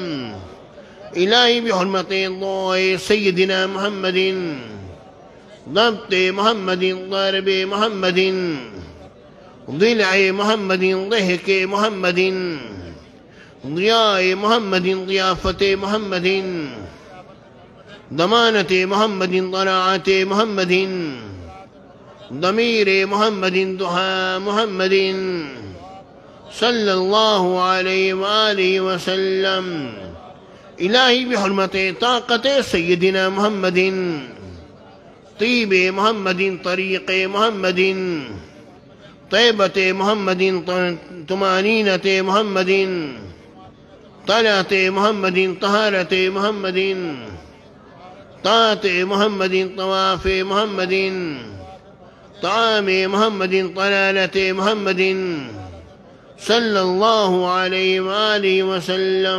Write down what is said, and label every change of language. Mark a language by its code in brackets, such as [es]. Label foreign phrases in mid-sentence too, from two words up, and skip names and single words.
[ar] إلهي بحرمة سيدنا محمد ضبط محمد ضرب محمد ضلع محمد ضحك محمد ضياء محمد ضيافة محمد ضمانة محمد ضراعة محمد ضمير محمد ضحى محمد صلى الله عليه وآله وسلم. إلهي بحرمة طاقة سيدنا محمد طيب محمد طريق محمد طيبة محمد طمأنينة محمد طلعة محمد طهارة محمد طاعة محمد طواف محمد طعام محمد طلالة محمد صلى الله عليه وآله وسلم.